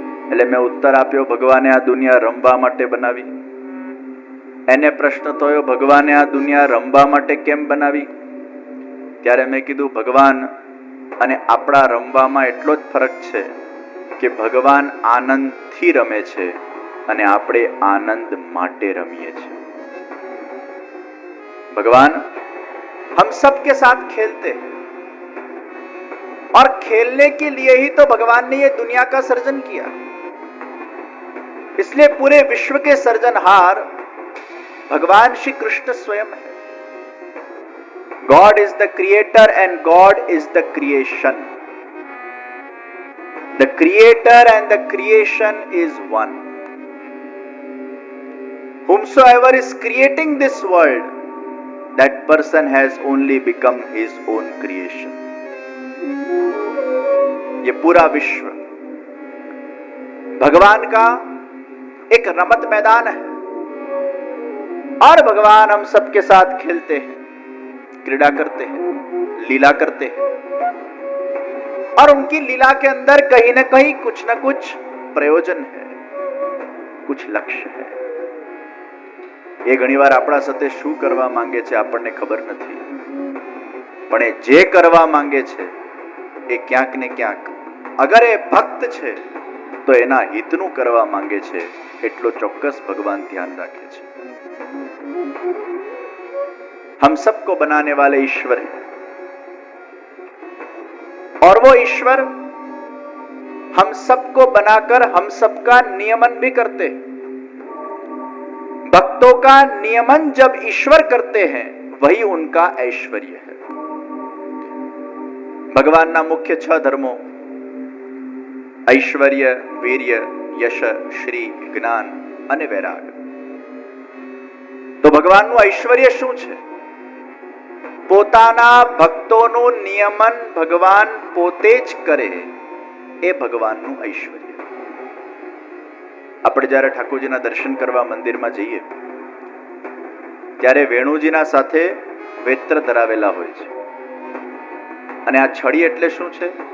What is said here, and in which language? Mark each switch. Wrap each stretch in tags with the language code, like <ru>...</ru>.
<gu>એટલે મેં ઉત્તર આપ્યો, ભગવાને આ દુનિયા રમવા માટે બનાવી. એને પ્રશ્ન થયો, ભગવાને આ દુનિયા રમવા માટે કેમ બનાવી? ત્યારે મેં કીધું, ભગવાન અને આપણા રમવામાં એટલો જ ફરક છે કે ભગવાન આનંદથી રમે છે અને આપણે આનંદ માટે રમીએ છીએ.</gu> <hi>भगवान हम सबके साथ खेलते हैं और खेलने के लिए ही तो भगवान ने ये दुनिया का सर्जन किया. इसलिए पूरे विश्व के सर्जनहार भगवान श्री कृष्ण स्वयं है.</hi> <en>God is the creator and God is the creation. The creator and the creation is one. Whomsoever is creating this world, that person has only become his own creation.</en> <hi>ये पूरा विश्व भगवान का एक रमत मैदान है और भगवान हम सबके साथ खेलते हैं, क्रीड़ा करते हैं, लीला करते हैं और उनकी लीला के अंदर कहीं ना कहीं कुछ ना कुछ प्रयोजन है, कुछ लक्ष्य है.</hi> <gu>એ ઘણીવાર આપણા સાથે શું કરવા માંગે છે આપણને ખબર નથી, પણ એ જે કરવા માંગે છે એ ક્યાંક ને ક્યાંક અગર એ ભક્ત છે તો એના હિતનું કરવા માંગે છે, એટલો ચોક્કસ ભગવાન ધ્યાન રાખે છે.</gu> <hi>हम सबको बनाने वाले ईश्वर हैं और वो ईश्वर हम सबको बनाकर हम सबका नियमन भी करते हैं. भक्तों का नियमन जब ईश्वर करते हैं वही उनका ऐश्वर्य है. भगवान ना मुख्य 6 धर्मों ऐश्वर्य, वीर्य, यश, श्री, ज्ञान</hi> <gu>અને વૈરાગ. તો ભગવાનનું ઐશ્વર્ય શું છે? પોતાના ભક્તોનું નિયમન ભગવાન પોતે જ કરે એ ભગવાનનું ઐશ્વર્ય. આપણે જ્યારે ઠાકોરજીના દર્શન કરવા મંદિરમાં જઈએ ત્યારે વેણુજીના સાથે વેત્ર ધરાવેલા હોય છે અને આ છડી એટલે શું છે?</gu>